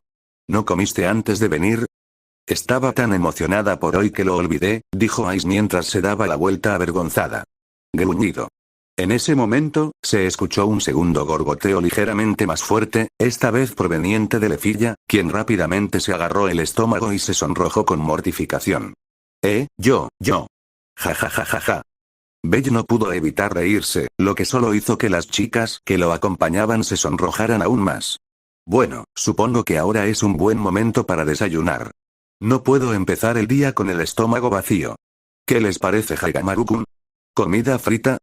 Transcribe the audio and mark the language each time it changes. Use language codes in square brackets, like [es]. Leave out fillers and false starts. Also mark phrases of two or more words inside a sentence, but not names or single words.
[es] ¿No comiste antes de venir? Estaba tan emocionada por hoy que lo olvidé, dijo Ash mientras se daba la vuelta avergonzada. Gruñido. En ese momento, se escuchó un segundo gorgoteo ligeramente más fuerte, esta vez proveniente de Lefilla, quien rápidamente se agarró el estómago y se sonrojó con mortificación. Yo. Ja ja ja ja ja. Belle no pudo evitar reírse, lo que solo hizo que las chicas que lo acompañaban se sonrojaran aún más. Bueno, supongo que ahora es un buen momento para desayunar. No puedo empezar el día con el estómago vacío. ¿Qué les parece, Hagamaru-kun? ¿Comida frita?